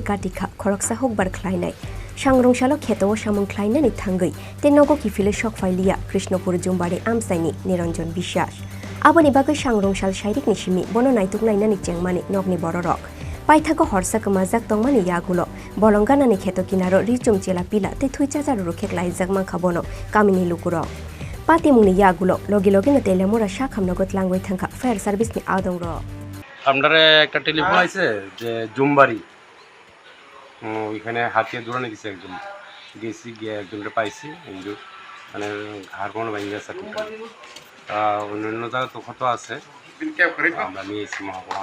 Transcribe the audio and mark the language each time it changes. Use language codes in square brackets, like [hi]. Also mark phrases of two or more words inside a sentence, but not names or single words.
[trp] katikha khoroksa hokbar khlainai Shangrongshalo kheto samung khlainani thangai tenogo kifile shok failia Krishnopur Jumbari amsaini Niranjan Bishas Aboni bagai Shangrongshal shairik nishimi bono naituk nainani chengmani nogni bororok paithago horsa kmajak tongmani yagulo bolonganani kheto kinaro richum chela pila te thuichajar rukhek laijak man khabono kamini lukuro patimungni yagulo logi logi na telemura shakhamnogot langwai thangka [en] fire service [trp] ni adongro [bn] আপনারা একটা টেলিফোন আছে যে জুমবাড়ি ওইখানে হাতিয়ে দৌড়ানো গেছে একজন গেছি গিয়ে একজনকে পাইছি কিন্তু মানে ঘাড় কোনো ভেঙে গেছে অন্যান্য জায়গায় তো কত আছে আমরা নিয়েছি মহকুমা